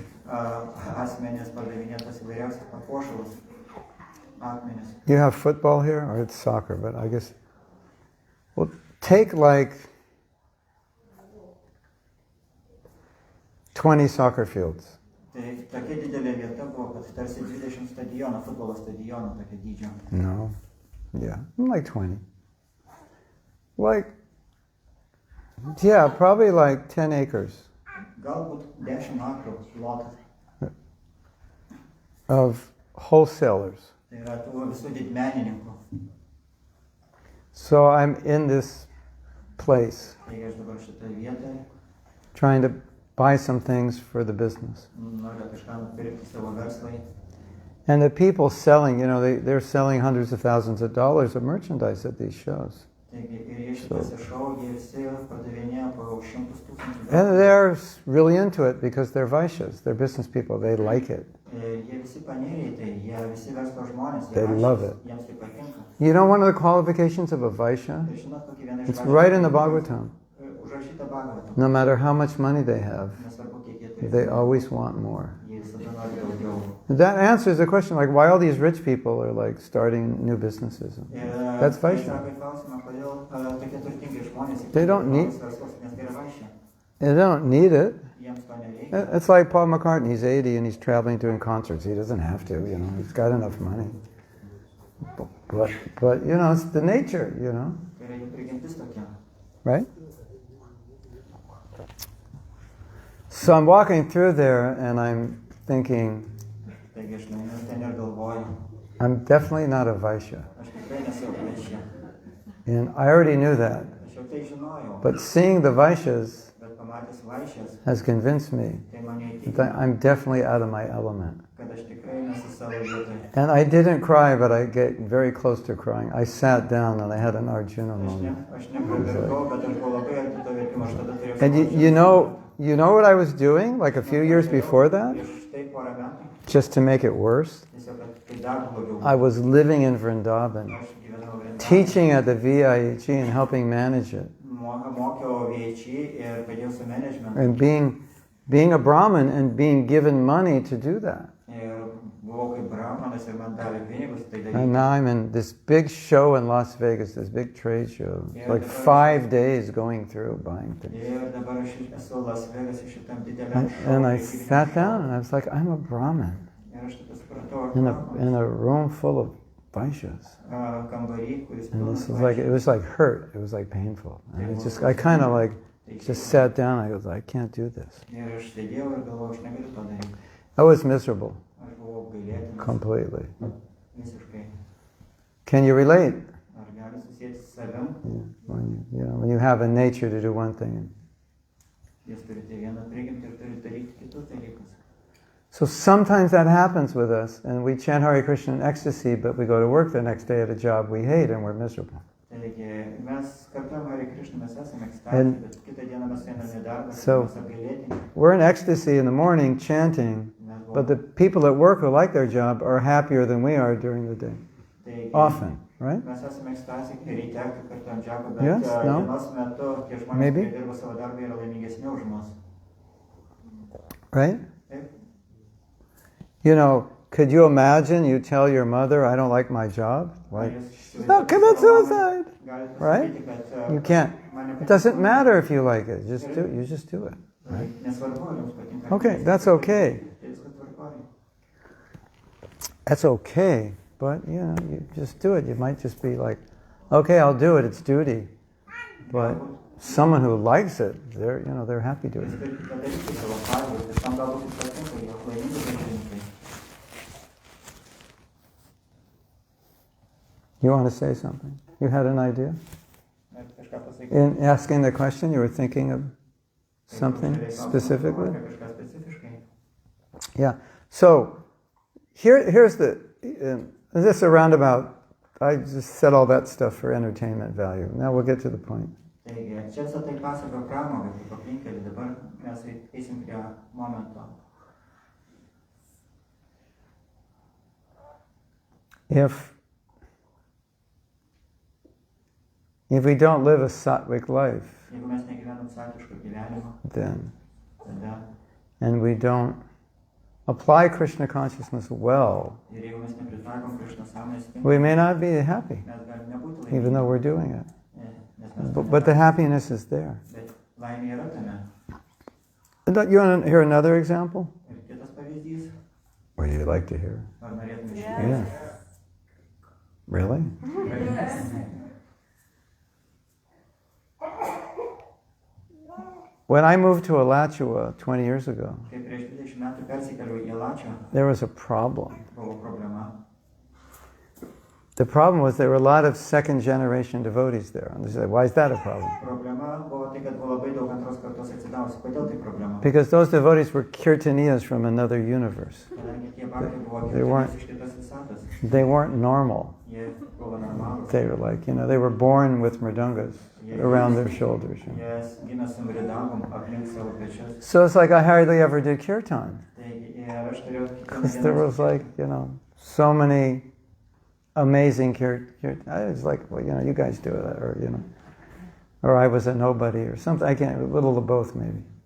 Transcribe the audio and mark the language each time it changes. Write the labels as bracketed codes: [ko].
[lt] asmenys pardavinėtas įvairiausias papuošalus, akmenis. [en] You have football here, or it's soccer, but I guess... Well, take like 20 soccer fields. [lt] Tai tokia didelė vieta buvo, kad tarsi 20 stadionų, futbolo stadionų tokia dydžio. [en] No. Yeah, like 20. Like, yeah, probably like 10 acres. [lt] Galbūt 10 akrų plotas. [en] Of wholesalers. [lt] Tai yra tų visų didmenininkų. [en] So I'm in this place, [lt] Taigi aš dabar šitoje vietoje [en] trying to buy some things for the business. [lt] noriu kažką nupirkti savo verslai. [en] And the people selling, they're selling hundreds of thousands of dollars of merchandise at these shows. [lt] Taigi ir jie šitose šou, jie visi pardavinėja po 100 000 [en] And they're really into it because they're Vaishyas, they're business people, they like it. [lt] Jie visi panėrė į tai, jie visi verslo žmonės, [en] They love it. [lt] jiems tai patinka. [en] You know one of the qualifications of a Vaishya? [lt] Ir žinot, kokį vieną iš [en] It's right in the Bhagavatam. [lt] Užrašyta Bhagavatam. [en] No matter how much money they have, [lt] Nesvarbu, kiek jie turi. [en] they always want more. [lt] Jie visada nori daugiau. [en] That answers the question, like, why all these rich people are like starting new businesses. That's Vaishya. [lt] Atsako į klausimą, kodėl tokie turtingi žmonės [en] They don't need- [lt] verslus, nes tai yra Vaishya. [en] They don't need it. [lt] Jiems to nereikia. [en] It's like Paul McCartney, he's 80 and he's traveling doing concerts. He doesn't have to, he's got enough money. But it's the nature, [lt] Tai yra jų prigimtis tokia. [en] right? So I'm walking through there and I'm thinking, [lt] Taigi aš nueinu ten ir galvoju, [en] I'm definitely not a Vaishya. [lt] aš tikrai nesu Vaishya. [en] And I already knew that. [lt] Aš jau tai žinojau, [en] But seeing the Vaishyas [lt] bet pamatęs Vaishyas, [en] has convinced me [lt] tai mane įtikino, [en] that I'm definitely out of my element. [lt] kad aš tikrai nesu savo vietoje. [en] And I didn't cry, but I get very close to crying. I sat down and I had an Arjuna moment. [lt] Aš nepravirkau, bet aš buvau labai arti to verkimo, aš tada turėjau [en] And you know what I was doing like a few years before that? [lt] prieš tai porą metų, [en] Just to make it worse? [lt] tiesiog kad tai dar blogiau. [en] I was living in Vrindavan, [lt] Aš gyvenau Vrindavane, [en] teaching at the VIHE and helping manage it. [lt] mokiau VHI ir padėjau su management. [en] And being a Brahmin and being given money to do that. [lt] Ir buvau kaip brahmanas ir man davė pinigus tai daryti. [en] And now I'm in this big show in Las Vegas, this big trade show. It's like 5 days going through buying things. [lt] Ir dabar aš esu Las Vegas šitam dideliam [en] And I sat down and I was like, I'm a Brahmin [lt] Ir aš tada supratau, aš [en] in [lt] brahmanas, [en] a room full of Vaishyas. [lt] Kambarį, kuris [en] And [lt] pilnas [en] this was like, it [lt] Vaishyų. [en] was like hurt. It was like painful. And I kind of like just sat down. I was like, I can't do this. [lt] Ir aš sėdėjau ir galvojau, aš negaliu to daryti. [en] I was miserable [lt] Aš buvau apgailėtinas [en] completely. [lt] visiškai. [en] Can you relate? [lt] Ar gali susijęti su savim? [en] When you have a nature to do one thing. [lt] Jūs turite vieną prigimtį ir turite daryti kitus dalykus. [en] So sometimes that happens with us, and we chant Hare Krishna in ecstasy, but we go to work the next day at a job we hate, and we're miserable. [lt] Taigi mes kartuojam Hare Krishna, mes esame [en] And [lt] ekstazėje, bet kitą dieną mes einame į darbą, [en] so- [lt] mes apgailėtini. [en] We're in ecstasy in the morning chanting, [lt] Mes [en] but the people at work who like their job are happier than we are during the day. [lt] Taigi, [en] Often, right? [lt] Mes esame ekstazėje, kai ryte, kai kartuojam džapą, bet [en] Yes, no? [lt] dienos metu tie žmonės, [en] Maybe. [lt] kurie dirba savo darbą, yra laimingesni už mus. [en] Right? [lt] Taip? [en] Could you imagine you tell your mother, I don't like my job? Like, no, commit suicide. [lt] Galit [en] Right? [lt] pasakyti, kad, [en] You can't. [lt] man [en] It doesn't matter if you like it. You just do it. [lt] Nesvarbu, ar jums patinka. [en] Okay, that's okay. [lt] Tai viskas tvarkoj. [en] That's okay, but you just do it. You might just be like, okay, I'll do it. It's duty. But someone who likes it, they're happy doing [lt] Jūs [en] it. [lt] turite padaryti savo pareigą, ir tam galbūt jums patinka, jie laimingi dalykai. [en] You want to say something? You had an idea? [lt] Ar kažką pasakyti? [en] In asking the question, you were thinking of something specifically? [lt] Apie kažką specifiškai. [en] Yeah. So here's this a roundabout. I just said all that stuff for entertainment value. Now we'll get to the point. [lt] Taigi, čia visą tai pasako pramogai, kaip aplinkelį, dabar mes eisim prie momento. [en] If we don't live a sattvik life, [lt] Jeigu mes negyvenam satviško gyvenimo, [en] then [lt] tada [en] and we don't apply Krishna consciousness well, [lt] Ir jeigu mes nepritaikom Krishna sąmonės [en] we [lt] tinkamai, [en] may not be happy, [lt] mes galim nebūti [en] even though [lt] laimingi. [en] we're doing it. [lt] Nes mes to [en] But the [lt] nedarom. [en] happiness is there. [lt] Bet laimė yra tame. [en] You want to hear another example? [lt] Ir kitas pavyzdys, [en] Or you'd like to hear? [lt] ar norėtume [en] Yeah. [lt] išgirsti? [en] Really? When I moved to Alachua 20 years ago, [lt] Kai prieš 20 metų persikėliau į Lačią, [en] there was a problem. [lt] buvo problema. [en] The problem was there were a lot of second generation devotees there. And they said, why is that a problem? [lt] Problema buvo tai, kad buvo labai daug antros kartos atsidavusių. Kodėl tai problema? [en] Because those devotees were kirtaniyas from another universe. [lt] Kadangi tie bhaktai buvo [en] They weren't- [lt] kirtanijos iš kitos visatos. [en] They weren't normal. [lt] Jie buvo normalūs. [en] They were like, they were born with mridungas around their shoulders. [lt] Jie gimė su mridangom aplink savo pečius. [en] So it's like I hardly ever did kirtan. [lt] Taigi, ir aš turėjau [en] Because there was like, so many amazing kirtan. I was like, well, you guys do it, or I was a nobody or something. I can't, a little of both maybe.